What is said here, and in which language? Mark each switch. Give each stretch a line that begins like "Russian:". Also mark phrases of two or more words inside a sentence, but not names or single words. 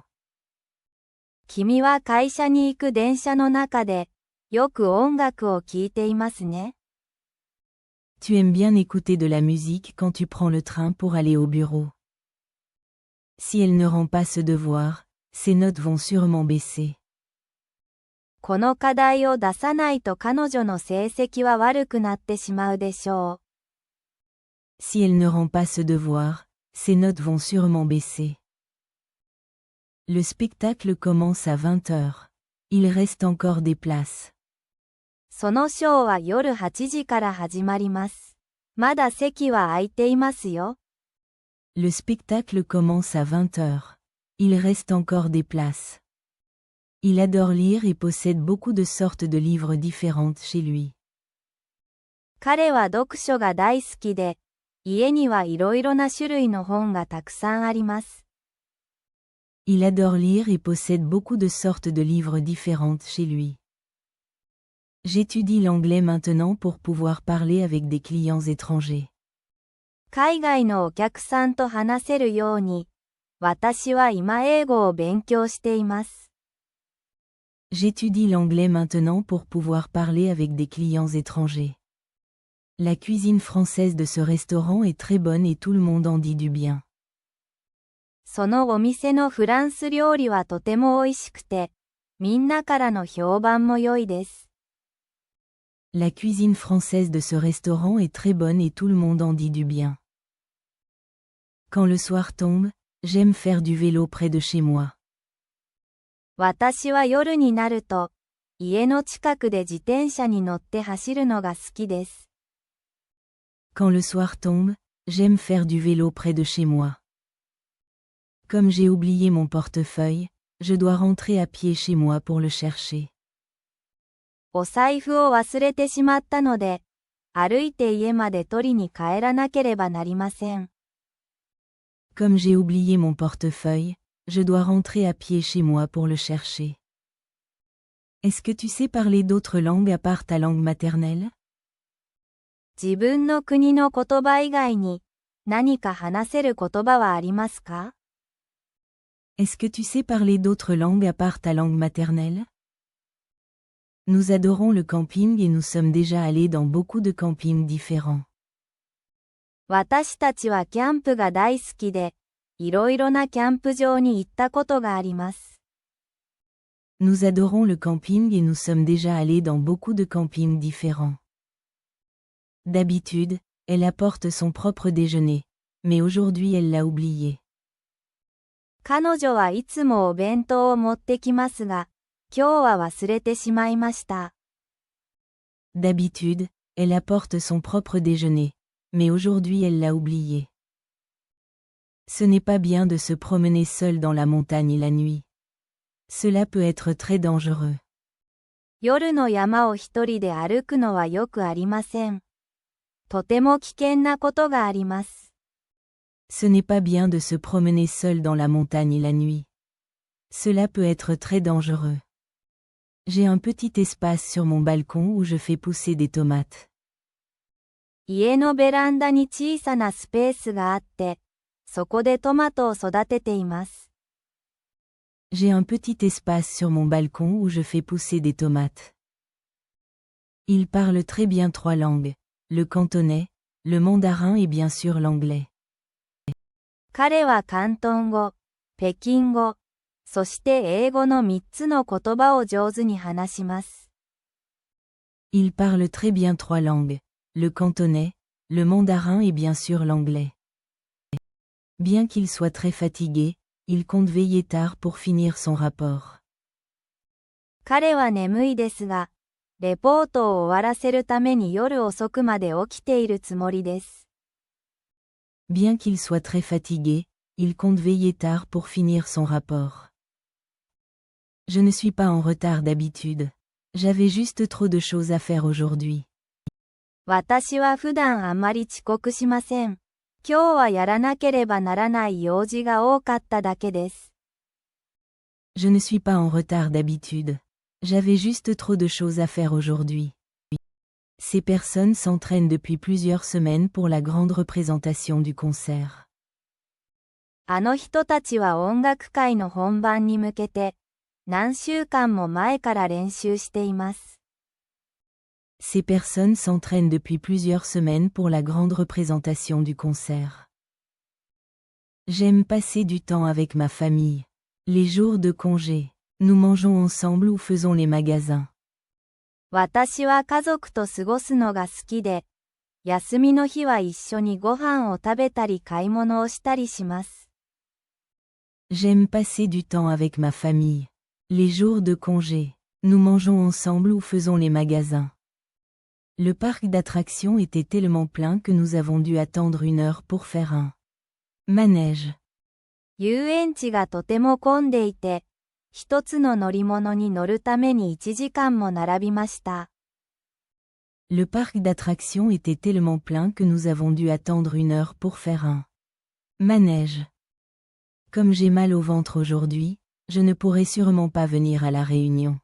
Japanese: 君は会社に行く電車の中で、よく音楽を聴いていますね。
French: Tu aimes bien écouter de la musique quand tu prends le train pour aller au bureau. Si elle ne rend pas ce devoir, ses notes vont sûrement baisser.
Japanese: この課題を出さないと彼女の成績は悪くなってしまうでしょう。
French: Si elle ne rend pas ce devoir, ses notes vont sûrement baisser. Le spectacle commence à 20 heures. Il reste encore des places.
Japanese: そのショーは夜8時から始まります。まだ席は空いていますよ。
French: Le spectacle commence à 20 heures. Il reste encore des places. Il adore lire et possède beaucoup de sortes de livres différentes chez lui.
Japanese: 彼は読書が大好きで、家にはいろいろな種類の本がたくさんあります。
French: Il adore lire et possède beaucoup de sortes de livres différentes chez lui. J'étudie l'anglais maintenant pour pouvoir parler avec des clients étrangers.
Japanese: 海外のお客さんと話せるように、私は今英語を勉強しています。
French: J'étudie l'anglais maintenant pour pouvoir parler avec des clients étrangers. La cuisine française de ce restaurant est très bonne et tout le monde en dit du bien.
Japanese: そのお店のフランス料理はとても美味しくて、みんなからの評判も良いです。
French: La cuisine française de ce restaurant est très bonne et tout le monde en dit du bien. Quand le soir tombe, j'aime faire du vélo près de chez moi.
Japanese: 私は夜になると、家の近くで自転車に乗って走るのが好きです。
French: Quand le soir tombe, j'aime faire du vélo près de chez moi. Comme j'ai oublié mon portefeuille, je dois rentrer à pied chez moi pour le chercher.
Japanese: お財布を忘れてしまったので、歩いて家まで取りに帰らなければなりません。
French: Comme j'ai oublié mon portefeuille, je dois rentrer à pied chez moi pour le chercher. Est-ce que tu sais parler d'autres langues à part ta langue maternelle?
Japanese: 自分の国の言葉以外に何か話せる言葉はありますか？
French: Est-ce que tu sais parler d'autres langues à part ta langue maternelle? Nous adorons le camping et nous sommes déjà allés dans beaucoup de campings différents.
Japanese: 私たちはキャンプが大好きで、いろいろなキャンプ場に行ったことがあります。
French: Nous adorons le camping et nous sommes déjà allés dans beaucoup de campings différents. D'habitude, elle apporte son propre déjeuner, mais aujourd'hui elle l'a oublié.
Japanese: 彼女はいつもお弁当を持ってきますが、今日は忘れてしまいました。
French: D'habitude, elle apporte son propre déjeuner, mais aujourd'hui elle l'a oublié. Ce n'est pas bien de se promener seul dans la montagne la nuit. Cela peut être très dangereux.
Japanese: 夜の山を一人で歩くのはよくありません。とても危険なことがあります。
French: Ce n'est pas bien de se promener seul dans la montagne la nuit. Cela peut être très dangereux. J'ai un petit espace sur mon balcon où je fais pousser des tomates.
Japanese: 家のベランダに小さなスペースがあって、そこでトマトを育てています。
French: J'ai un petit espace sur mon balcon où je fais pousser des tomates. Il parle très bien 3 langues, le cantonais, le mandarin et bien sûr l'anglais.
Japanese: 彼は広東語、北京語、そして英語の3つの言葉を上手に話します。
French: Il parle très bien 3 langues, le cantonais, le mandarin et bien sûr l'anglais. Bien qu'il soit très fatigué, il compte veiller tard pour finir son rapport.
Japanese: 彼は眠いですが、レポートを終わらせるために夜遅くまで起きているつもりです。
French: Bien qu'il soit très fatigué, il compte veiller tard pour finir son rapport. Je ne suis pas en retard d'habitude. J'avais juste trop de choses à faire aujourd'hui.
Japanese: 私は普段あまり遅刻しません。今日はやらなければならない用事が多かっただけです。
French: Je ne suis pas en retard d'habitude. J'avais juste trop de choses à faire aujourd'hui. Ces personnes s'entraînent depuis plusieurs semaines pour la grande représentation du concert.
Japanese: あの人たちは音楽会の本番に向けて、何週間も前から練習しています。
French: Ces personnes s'entraînent depuis plusieurs semaines pour la grande représentation du concert. J'aime passer du temps avec ma famille. Les jours de congé, nous mangeons ensemble ou faisons les magasins.
Japanese: 私は家族と過ごすのが好きで、休みの日は一緒にご飯を食べたり買い物をしたりします。
French: J'aime passer du temps avec ma famille. Les jours de congé, nous mangeons ensemble ou faisons les magasins. Le parc d'attractions était tellement plein que nous avons dû attendre 1 heure pour faire un manège.
Japanese: 遊園地がとても混んでいて、一つの乗り物に乗るために1時間も並びました。
French: Le parc d'attractions était tellement plein que nous avons dû attendre 1 heure pour faire un manège. Comme j'ai mal au ventre aujourd'hui, je ne pourrai sûrement pas venir à la réunion.